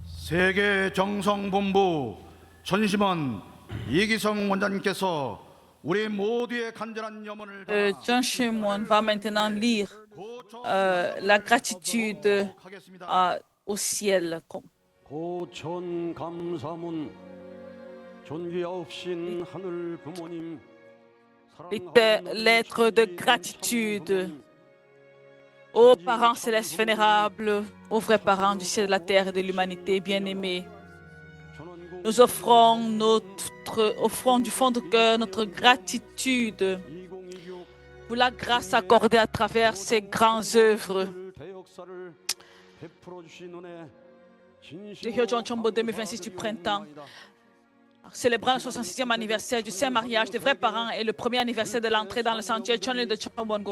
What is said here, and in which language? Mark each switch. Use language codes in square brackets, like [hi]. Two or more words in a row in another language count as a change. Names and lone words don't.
[ko] 세계 정성본부 전심원 이기성 원장님께서 우리 모두의 간절한 염원을 [fr] John Shimon va maintenant lire la gratitude au ciel. [ko] 고천 감사문 존귀하옵신 하늘 부모님 [fr] Lettre de gratitude aux parents célestes vénérables, aux vrais parents du ciel, de la terre et de l'humanité bien-aimés. Nous offrons du fond du cœur notre gratitude pour la grâce accordée à travers ces grandes œuvres de Hyojeong Chonbo 2026 du printemps, célébrant le 66e anniversaire du Saint Mariage des vrais parents et le premier anniversaire de l'entrée dans le sanctuaire Chonil de Chonbongung.